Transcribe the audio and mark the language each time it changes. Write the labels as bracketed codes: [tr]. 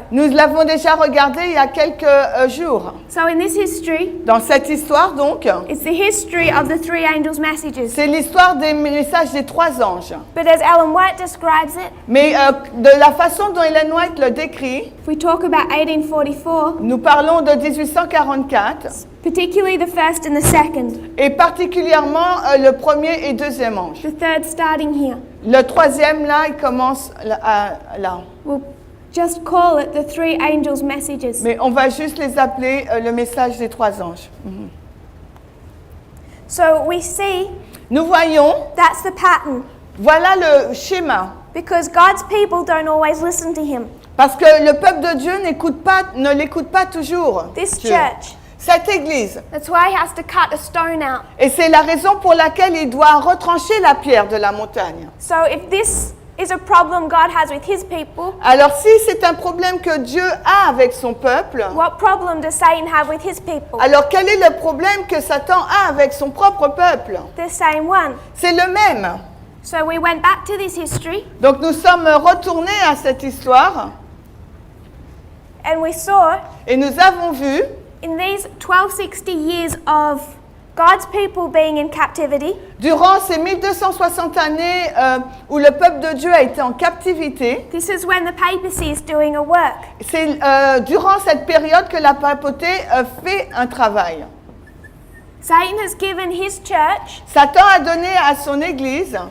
[fr] Nous l'avons déjà regardé il y a quelques jours. [en] So in this history, [fr] Dans cette histoire, donc, [en] it's the history of the three angels' messages. [fr] c'est l'histoire des messages des trois anges. [en] But as Ellen White describes it, [fr] Mais de la façon dont Ellen White le décrit, [en] if we talk about 1844, [fr] nous parlons de 1844, [en] particularly the first and the second, [fr] et particulièrement le premier et deuxième ange. [en] the third starting here. [fr] Le troisième, là, il commence là. [en] We'll just call it the three angels' messages. [fr] Mais on va juste les appeler le message des trois anges. [en] So we see [fr] Nous voyons, [en] that's the pattern, [fr] voilà le schéma. [en] because God's people don't always listen to him. [fr] Parce que le peuple de Dieu ne l'écoute pas toujours. [en] This [fr] Dieu. [en] church, [fr] Cette église. [en] that's why he has to cut a stone out. [fr] Et c'est la raison pour laquelle il doit retrancher la pierre de la montagne. [en] So if this is a problem God has with his people, [fr] Alors si c'est un problème que Dieu a avec son peuple, [en] what problem does Satan have with his people? [fr] alors quel est le problème que Satan a avec son propre peuple? [en] The same one. [fr] C'est le même. [en] So we went back to this history [fr] Donc nous sommes retournés à cette histoire [en] and we saw [fr] et nous avons vu, [en] in these 1260 years of God's people being in captivity, [fr] durant ces 1260 années où le peuple de Dieu a été en captivité, [en] this is when the papacy is doing a work. [fr] c'est durant cette période que la papauté fait un travail. [en] Satan has given his church [fr] Satan a donné à son église